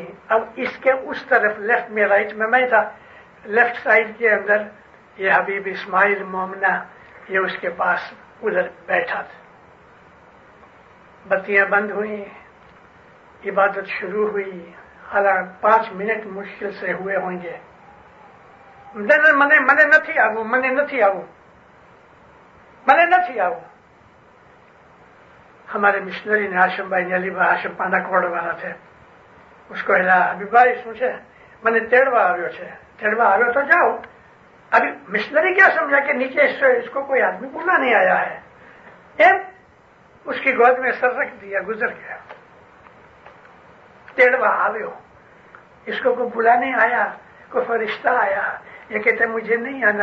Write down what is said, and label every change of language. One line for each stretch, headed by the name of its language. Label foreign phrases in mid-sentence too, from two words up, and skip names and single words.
Urdu: اب اس کے اس طرف لیفٹ میں, رائٹ میں تھا, لیفٹ سائڈ کے اندر یہ حبیب اسماعیل مومنہ, یہ اس کے پاس ادھر بیٹھا تھا. بتیاں بند ہوئی, عبادت شروع ہوئی. حالانکہ 5 منٹ مشکل سے ہوئے ہوں گے.
Gujarati: મને નથી આવું.
Urdu: ہمارے مشنری نے ہاشم بھائی نے, علی بھائی ہاشم
Gujarati: પાંડા કોડ વાળા છે,
Urdu: اس کو ہلا, ابھی بھائی
Gujarati: શું છે, મને તેડવા આવ્યો છે. તેડવા આવ્યો તો જાઓ.
Urdu: ابھی مشنری کیا سمجھا کہ نیچے اس کو کوئی آدمی بلانے آیا ہے. اس کی گود میں سر رکھ دیا, گزر گیا.
Gujarati: તેડવા આવ્યો,
Urdu: اس کو کوئی بلانے آیا, کوئی فرشتہ آیا. یہ کہتے مجھے نہیں آنا.